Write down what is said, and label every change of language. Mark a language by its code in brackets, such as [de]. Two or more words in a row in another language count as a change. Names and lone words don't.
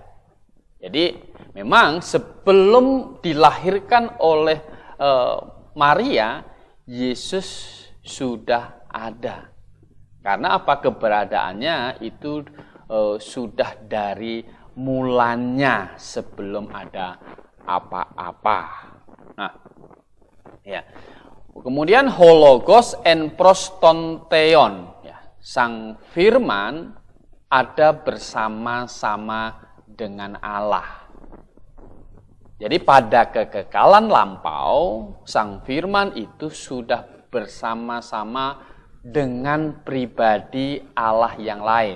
[id] Jadi memang sebelum dilahirkan oleh Maria, Yesus sudah ada. Karena apa? Keberadaannya itu sudah dari mulanya sebelum ada apa-apa. Nah, Ya. Kemudian [el] ὁ λόγος ἦν πρὸς τὸν θεόν, [id] ya. Sang firman ada bersama-sama dengan Allah. Jadi pada kekekalan lampau, sang firman itu sudah bersama-sama dengan pribadi Allah yang lain.